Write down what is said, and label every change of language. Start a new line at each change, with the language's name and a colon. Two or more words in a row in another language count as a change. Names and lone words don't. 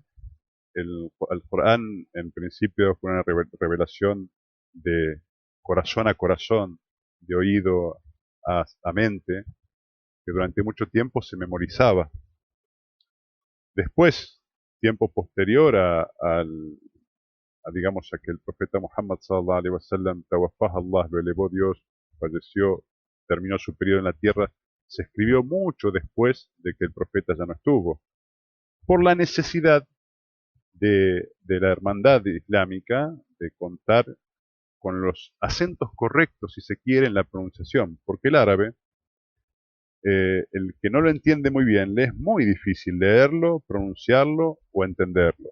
Spanish: El Corán en principio fue una revelación de corazón a corazón, de oído a mente, que durante mucho tiempo se memorizaba. Después, tiempo posterior digamos, a que el profeta Muhammad
Arabic: صلى الله عليه وسلم, توفاه الله,
Spanish: lo elevó Dios, falleció, terminó su periodo en la tierra, se escribió mucho después de que el profeta ya no estuvo, por la necesidad de la hermandad islámica de contar con los acentos correctos, si se quiere, en la pronunciación, porque el árabe, el que no lo entiende muy bien, le es muy difícil leerlo, pronunciarlo o entenderlo.